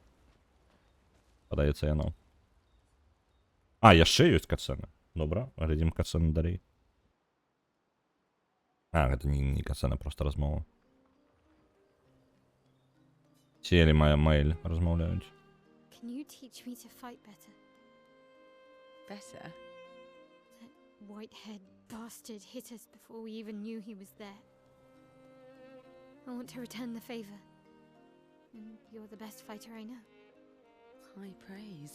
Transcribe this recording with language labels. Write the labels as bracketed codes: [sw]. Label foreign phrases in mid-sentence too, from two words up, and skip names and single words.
[be] Падаецца яно. Яшчэ ёсць катсцэна. Добра, глядзім катсцэну далей. Гэта не катсцэна, проста размова. Селі мая мэйль размаўляюць. [en] Can you teach me to fight better? Better? That white-haired bastard hit us before we even knew he was there. I want to return the favor. And you're the best fighter I know. High praise.